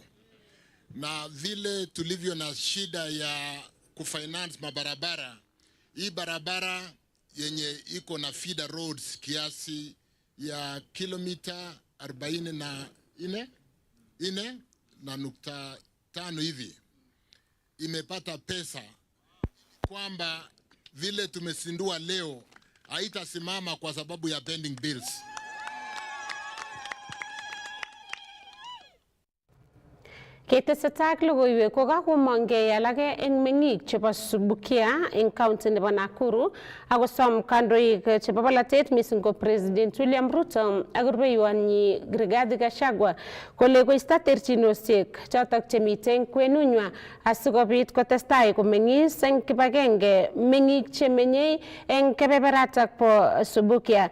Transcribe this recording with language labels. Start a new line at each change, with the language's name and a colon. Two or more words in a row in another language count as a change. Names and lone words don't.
Swahili: Na vile tulivyo na shida ya kufinance mabarabara, hii barabara yenye iko na
English: feeder roads
Swahili: kiasi ya kilomita 44.5 hivi, imepata pesa kwamba vile tumesindua leo haitasimama kwa sababu ya
English: pending bills.
Kalenjin: Ketesetai logoiwek ko kakomongei alake eng meng'ik chebo Subukia eng county nebo Nakuru akosom kandoik chebo bolatet mising ko President William Ruto ak rubeiwonyi Rigathi Gachagua kole koisto terchinosiek chotok chemitei eng kwenunywa asikobit kotestai komeng'is eng kibagenge meng'ik chemenyei eng kebeberatak bo Subukia.